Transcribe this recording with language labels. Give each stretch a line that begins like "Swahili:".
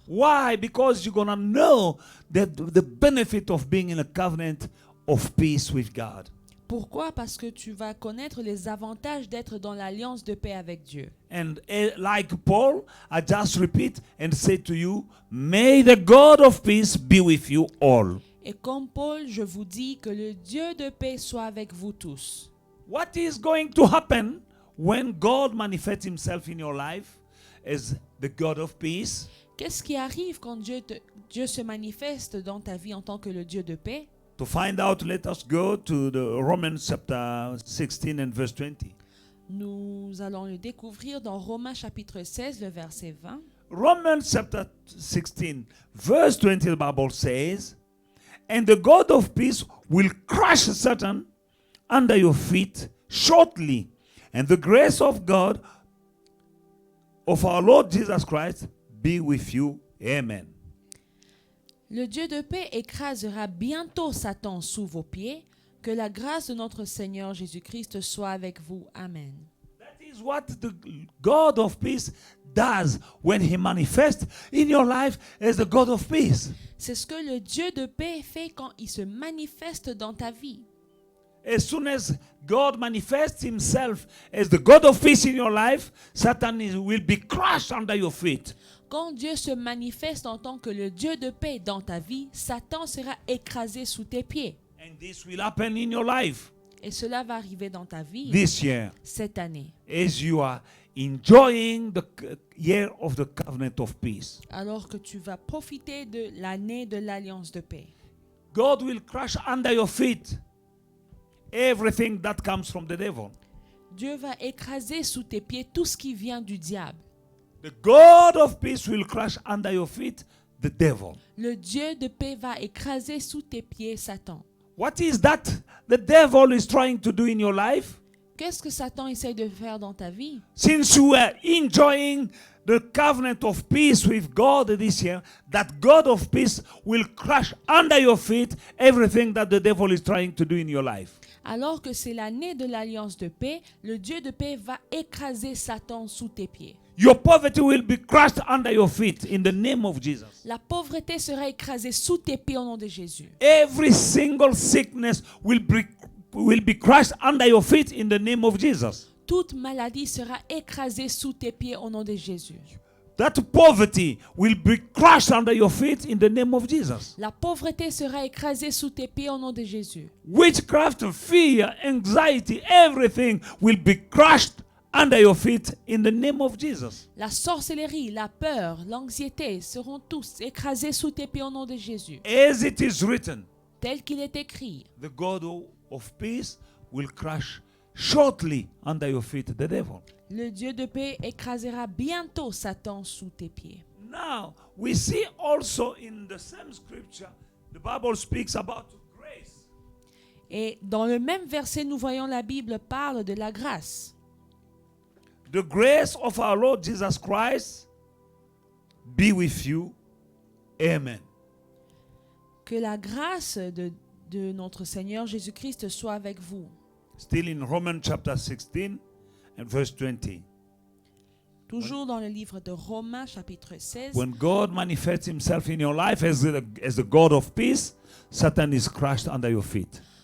English: Why? Because you're going to know that the benefit of being in a covenant of peace with God.
French: Pourquoi? Parce que tu vas connaître les avantages d'être dans l'alliance de paix avec Dieu.
English: And like Paul, I just repeat and say to you, may the God of peace be with you all.
French: Et comme Paul, je vous dis que le Dieu de paix soit avec vous tous.
English: What is going to happen when God manifests himself in your life as the God of peace?
French: Qu'est-ce qui arrive quand Dieu se manifeste dans ta vie en tant que le Dieu de paix?
English: To find out, let us go to the Romans chapter 16 and verse 20.
French: Nous allons le découvrir dans Romains chapitre 16, le verset 20.
English: Romans chapter 16, verse 20, the Bible says, and the God of peace will crush Satan under your feet shortly, and the grace of God, of our Lord Jesus Christ, be with you. Amen.
French: Le Dieu de paix écrasera bientôt Satan sous vos pieds. Que la grâce de notre Seigneur Jésus-Christ soit avec vous. Amen.
English: That is what the God of peace does when he manifests in your life as the God of peace.
French: C'est ce que le Dieu de paix fait quand il se manifeste dans ta vie.
English: As soon as God manifests himself as the God of peace in your life, Satan will be crushed under your feet.
French: Quand Dieu se manifeste en tant que le Dieu de paix dans ta vie, Satan sera écrasé sous tes pieds.
English: And this will happen in your life
French: Et cela va arriver dans ta vie
English: this year
French: cette année.
English: as you are enjoying the year of the covenant of peace.
French: Alors que tu vas profiter de l'année de l'alliance de paix.
English: God will crush under your feet everything that comes from the devil.
French: Dieu va écraser sous tes pieds tout ce qui vient du diable.
English: The God of peace will crush under your feet the devil.
French: Le Dieu de paix va écraser sous tes pieds Satan.
English: What is that the devil is trying to do in your life?
French: Qu'est-ce que Satan essaie de faire dans ta vie?
English: Since you are enjoying the covenant of peace with God this year, that God of peace will crush under your feet everything that the devil is trying to do in your life.
French: Alors que c'est l'année de l'alliance de paix, le Dieu de paix va écraser Satan sous tes pieds.
English: Your poverty will be crushed under your feet in the name of Jesus.
French: La pauvreté sera écrasée sous tes pieds au nom de Jésus.
English: Every single sickness will be crushed under your feet in the name of Jesus.
French: Toute maladie sera écrasée sous tes pieds au nom de Jésus.
English: That poverty will be crushed under your feet in the name of Jesus.
French: La pauvreté sera écrasée sous tes pieds au nom de Jésus.
English: Witchcraft, fear, anxiety, everything will be crushed under your feet in the name of Jesus.
French: La sorcellerie, la peur, l'anxiété seront tous écrasés sous tes pieds au nom de Jésus.
English: As it is written,
French: Tel qu'il est écrit,
English: the God of peace will crush shortly under your feet the devil.
French: le Dieu de paix écrasera bientôt Satan sous tes pieds.
English: Now, we see also in the same scripture, the Bible speaks about grace.
French: Et dans le même verset, nous voyons la Bible parle de la grâce.
English: The grace of our Lord Jesus Christ be with you. Amen.
French: Que la grâce de notre Seigneur Jésus-Christ soit avec vous.
English: Still in Romans chapter 16 and verse 20.
French: Toujours dans le livre de Romains chapitre 16.
English: When God manifests himself in your life as the God of peace, Satan is crushed under your feet.